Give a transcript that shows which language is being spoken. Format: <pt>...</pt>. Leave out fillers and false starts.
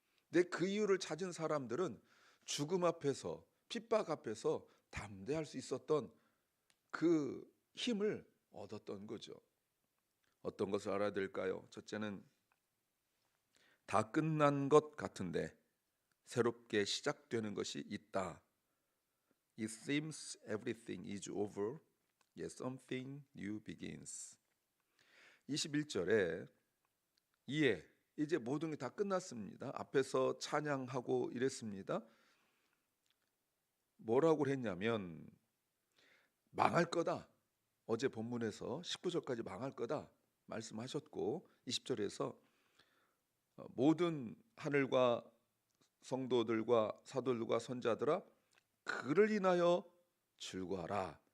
<ko>근데 그 이유를 찾은 사람들은 죽음 앞에서 핍박 앞에서 담대할 수 있었던 그 힘을 얻었던 거죠. 어떤 것을 알아야 될까요? 첫째는 다 끝난 것 같은데 새롭게 시작되는 것이 있다.</ko> <en>It seems everything is over, yet something new begins.</en> <ko>21절에 이제 모든 게 다 끝났습니다. 앞에서 찬양하고 이랬습니다. 뭐라고 했냐면 망할 거다. 어제 본문에서 19절까지 망할 거다 말씀하셨고 20절에서 모든 하늘과 성도들과 사도들과 선자들아 그를 인하여 즐거워하라.</ko>